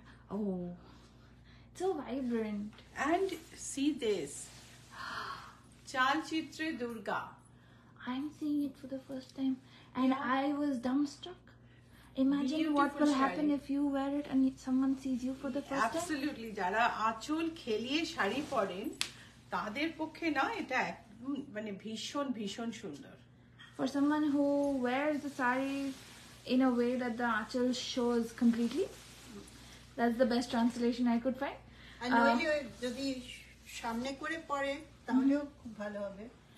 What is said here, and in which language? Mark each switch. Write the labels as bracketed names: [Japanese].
[English] Oh, it's so vibrant. And see this, Chalchitre Durga. I'm seeing it for the first time, and I was dumbstruck. Imagine what Beautiful will happen shari. if you wear it and someone sees you for the first time. [Bangla] Absolutely, যারা আঁচল খেলিয়ে শাড়ি পরেন তাদের পক্ষে না এটা একদম মানে ভীষণ ভীষণ সুন্দর। [English] For someone who wears the sari in a way that the achal shows completely, that's the best translation I could find. [Bangla] আর নইলে যদি সামনে করে পরে তাহলেও খুব ভালো হবে।